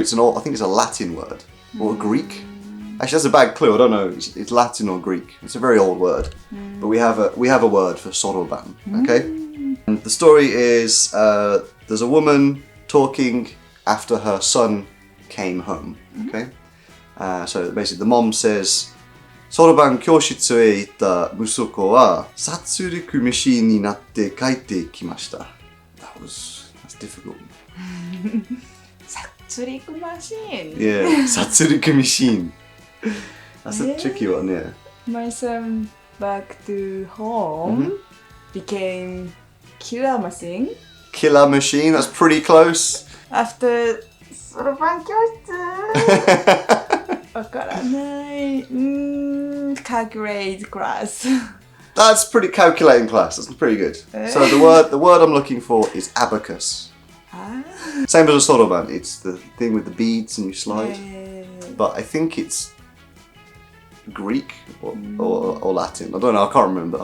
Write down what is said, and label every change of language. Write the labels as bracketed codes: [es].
[en] I think it's a Latin word or a Greek. Actually, that's a bad clue. I don't know. It's Latin or Greek. It's a very old word, but we have a word for soroban. Okay. And the story is there's a woman talking after her son came home. Okay. So basically, the mom says, [ja] そろばん教室へ行った息子は殺戮ミシンになって帰ってきました。 [en] That's difficult. [ja] 殺戮マシーン. [en] Yeah, [ja] 殺戮ミシン. [en] That's a tricky one, yeah. My son back to home became killer machine. Killer machine, that's pretty close. After [ja] そろばん教室わからない。 [en] Calculate class. That's pretty calculating class. That's pretty good. So the word I'm looking for is abacus. Same as a soroban. It's the thing with the beads and you slide. But I think it's Greek or Latin. I don't know. I can't remember.